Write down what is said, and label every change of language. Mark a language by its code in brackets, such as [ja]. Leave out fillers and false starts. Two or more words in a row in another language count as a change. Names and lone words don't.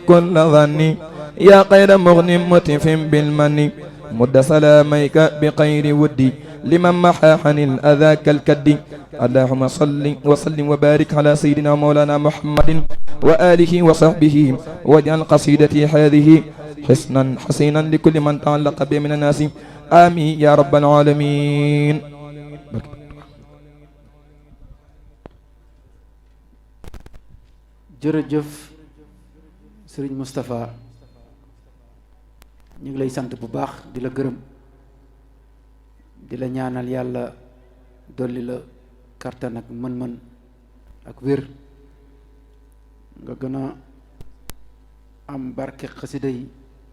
[ar] كل ظني يا خير مغن متف بالمن مد سلاميك بخير ودي لمن محى عن الأذى كالكد اللهم صل وسلم وبارك على سيدنا مولانا محمد وآله وصحبه واجعل قصيدتي هذه حسنا حسينا لكل من تعلق به من الناس آمين يا رب العالمين. [wo] jërëjëf Serigne Moustapha ñu ngi lay sant bu baax di la gërëm di la ñaanal yàlla dolli la kartan ak mën-mën ak wér nga gën a am barke xasida yi